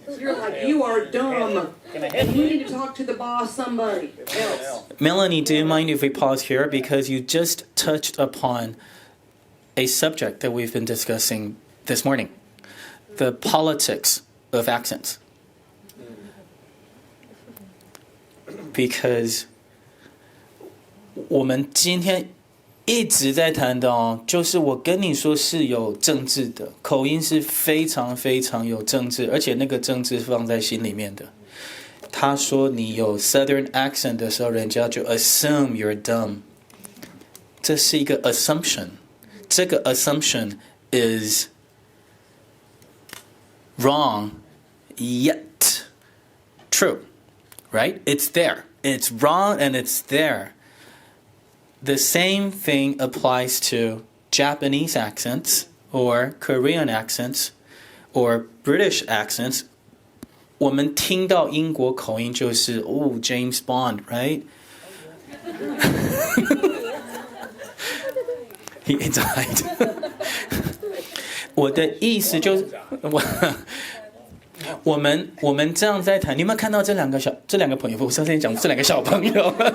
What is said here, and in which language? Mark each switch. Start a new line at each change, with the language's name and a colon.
English: You're like, "You are dumb. You need to talk to the boss, somebody else." Melanie, do you mind if we pause here because you just touched upon a subject that we've been discussing this morning, the politics of accents. Because
Chinese: 我们今天一直在谈的哦，就是我跟你说是有政治的，口音是非常非常有政治，而且那个政治放在心里面的。他说你有
English: Southern accent
Chinese: 的时候，人家就
English: assume you're dumb。
Chinese: 这是一个
English: assumption，
Chinese: 这个
English: assumption is wrong yet true, right? It's there. It's wrong and it's there. The same thing applies to Japanese accents or Korean accents or British accents.
Chinese: 我们听到英国口音就是James Bond, right?
English: He died.
Chinese: 我的意思就是我们这样在谈，你有没有看到这两个朋友？我上次讲这两个小朋友，